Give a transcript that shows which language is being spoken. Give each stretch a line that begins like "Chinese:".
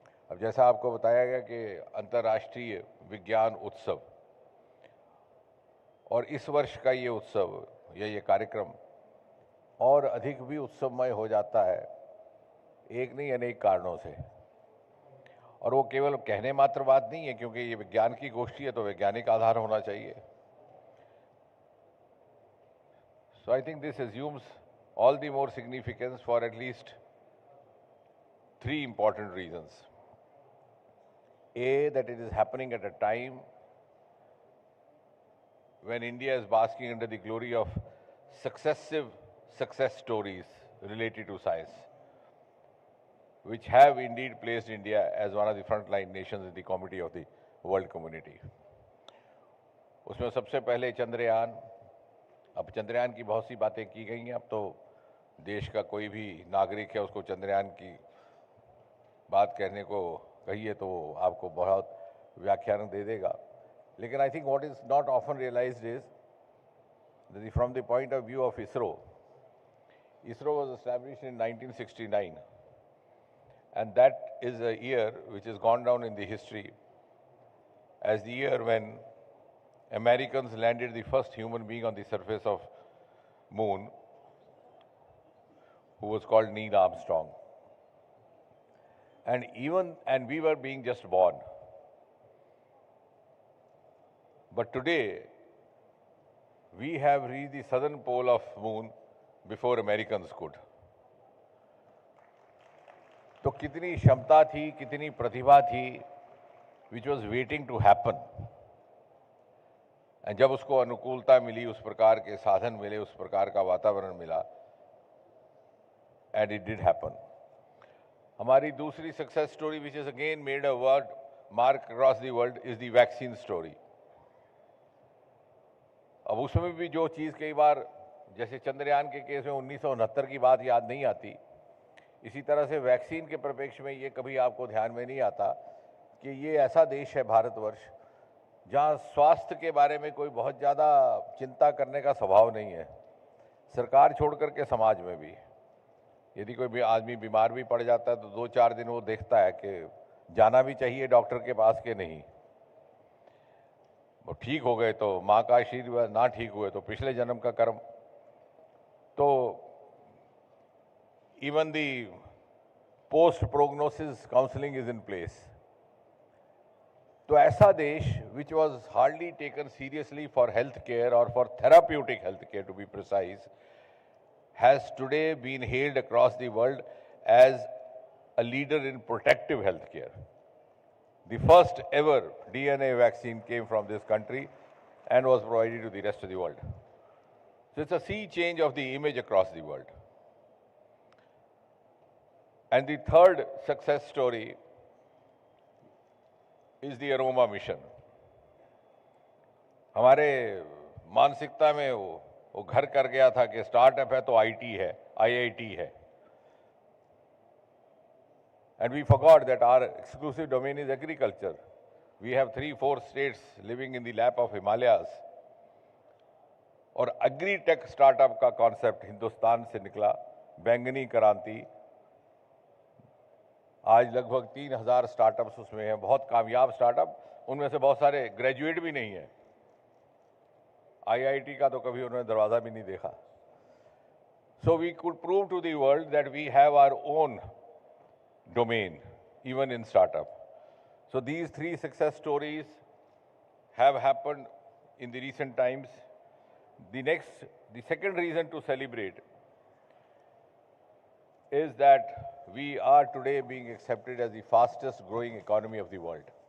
Hindi: अब जैसा आपको बताया गया कि अंतर्राष्ट्रीय विज्ञान उत्सव, और इस वर्ष का ये उत्सव या ये कार्यक्रम और अधिक भी उत्सवमय हो जाता है, एक नहीं अनेक कारणों से। और वो केवल कहने मात्र बात नहीं है, क्योंकि ये विज्ञान की गोष्ठी है तो वैज्ञानिक आधार होना चाहिए।
English: So I think this assumes all the more significance for at least 3 important reasons. A, that it is happening at a time when India is basking under the glory of successive success stories related to science, which have indeed placed India as one of the frontline nations in the committee of the world community.
Hindi: उसमें सबसे पहले चंद्रयान। अब चंद्रयान की बहुत सी बातें की गई हैं। अब तो देश का कोई भी नागरिक है, उसको चंद्रयान की बात कहने को कहिए तो आपको बहुत व्याख्यान दे देगा।
English: लेकिन I think what is not often realised is from the point of view of ISRO was established in 1969, and that is a year which has gone down in the history as the year when Americans landed the first human being on the surface of moon, who was called Neil Armstrong. and we were being just born. But today, we have reached the southern pole of moon before Americans could.
Hindi: तो कितनी क्षमता थी, कितनी प्रतिभा थी,
English: which was waiting to happen.
Hindi: और जब उसको अनुकूलता मिली, उस प्रकार के साधन मिले, उस प्रकार का वातावरण मिला,
English: and it did happen.
Hindi: हमारी दूसरी
English: success story, which has again made a word mark across the world, is the vaccine story.
Hindi: अब उसमें भी जो चीज़ कई बार जैसे चंद्रयान के केस में 1969 की बात याद नहीं आती, इसी तरह से वैक्सीन के परिप्रेक्ष्य में ये कभी आपको ध्यान में नहीं आता कि ये ऐसा देश है भारतवर्ष जहाँ स्वास्थ्य के बारे में कोई बहुत ज़्यादा चिंता करने का स्वभाव नहीं है, सरकार छोड़ करके समाज में भी। यदि कोई भी आदमी बीमार भी पड़ जाता है तो 2-4 दिन वो देखता है कि जाना भी चाहिए डॉक्टर के पास के नहीं। वो ठीक हो गए तो माँ का आशीर्वाद, ना ठीक हुए तो पिछले जन्म का कर्म।
English: तो even the post prognosis counseling is in place.
Hindi: तो ऐसा देश
English: which was hardly taken seriously for health care or for therapeutic health care to be precise, has today been hailed across the world as a leader in protective health care. The first ever DNA vaccine came from this country and was provided to the rest of the world. So it's a sea change of the image across the world. And the third success story is the Aroma mission.
Hindi: हमारे मानसिकता में वो घर कर गया था कि startup है तो आईटी है, आईआईटी है.
English: And we forgot that our exclusive domain is agriculture. We have 3-4 states living in the lap of Himalayas.
Hindi: और एग्री-टेक स्टार्टअप का कॉन्सेप्ट हिंदुस्तान से निकला, बैंगनी क्रांति. आज लगभग 3000 स्टार्टअप्स उसमें हैं, बहुत कामयाब स्टार्टअप. उनमें से बहुत सारे ग्रेजुएट भी नहीं हैं. आईआईटी का तो कभी उन्होंने दरवाजा भी नहीं देखा.
English: So we could prove to the world that we have our own domain, even in startup. So these 3 success stories have happened in the recent times. The second reason to celebrate is that we are today being accepted as the fastest growing economy of the world.